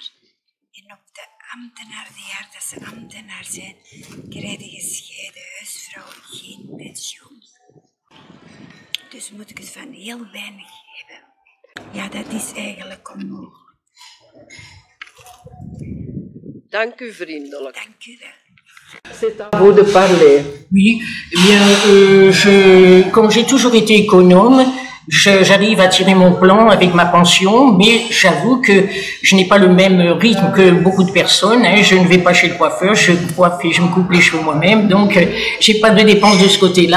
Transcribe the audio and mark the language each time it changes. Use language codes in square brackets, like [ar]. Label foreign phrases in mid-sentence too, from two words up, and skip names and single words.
[nl] En op de ambtenaar, de jaar dat ze ambtenaar zijn, krijgen gescheiden huisvrouwen geen pensioen. Dus moet ik het van heel weinig hebben. Ja, dat is eigenlijk onmogelijk. Dank u vriendelijk. Dank u wel. [fr] C'est à vous de parler. Oui, eh bien, comme j'ai toujours été économe, j'arrive à tirer mon plan avec ma pension, mais j'avoue que je n'ai pas le même rythme que beaucoup de personnes. Hein. Je ne vais pas chez le coiffeur, je coiffe et je me coupe les cheveux moi-même, donc j'ai pas de dépenses de ce côté-là.